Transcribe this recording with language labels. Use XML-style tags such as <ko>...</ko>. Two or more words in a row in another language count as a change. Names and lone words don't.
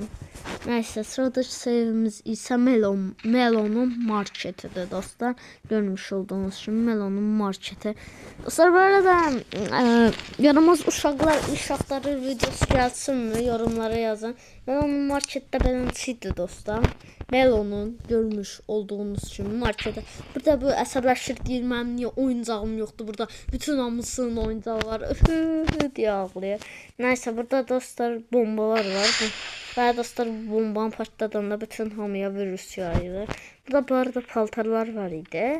<tr>Neyse sıradaki sevimiz ise Melon'un marketidir dostlar. Görmüş olduğunuz gibi Melon'un marketi. Dostlar bu arada yaramaz uşaqları videosu gelsin mi? Yorumlara yazın. Melon'un markette belənciydi dostlar. Melon'un görmüş olduğunuz gibi markete.</tr> <az>Burada bu əsəbləşir deyir mənim niyə oyuncağım yoxdur. Burada bütün hamısının oyuncağı var. Diye ağlayır.</az> <tr>Neyse burada dostlar bombalar var. Ve dostlar bombanın patladığında bütün hamıya virüs yayılır.</tr> <az>Burada bu arada paltarlar var idi.</az>